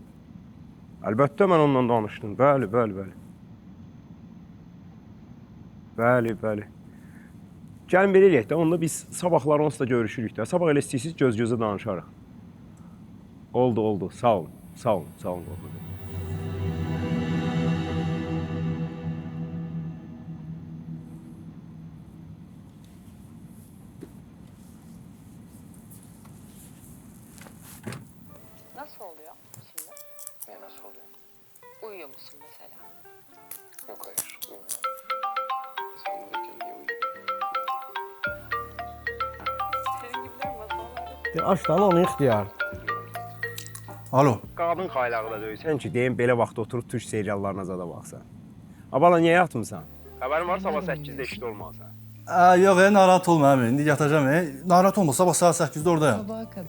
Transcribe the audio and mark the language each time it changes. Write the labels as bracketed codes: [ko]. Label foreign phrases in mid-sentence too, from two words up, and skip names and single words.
[az] Əlbəttə mən onunla danışdım, bəli, bəli, bəli. Bəli, bəli. Gəlin belə eləyək də, onda biz sabahlar onsuz da görüşürük də. Sabah elə istəyirsiniz, göz-gözə danışarıq. Oldu, oldu. Sağ olun, sağ olun, sağ olun. [tr] Nasıl oluyor şimdi? Ne nasıl oluyor? Uyuyor musun mesela? Yok hayır, uyumuyorum. Sen buradayken niye uyuyorsun? Senin gibiler masallarda. [az] Aç da onu ixtiyar. Alo. Qadın xaylağı da döysən ki, deyim belə vaxt oturub türk seriallarına zada baxsan. Abala, niyə yatmısan? Xəbərin var, sabah 8-də işdə olmalısan. Yox, narahat olma, əmi. İndi yatacağım, Narahat olma, sabah saat 8-də oradayım. [tr] Sabaha kadar.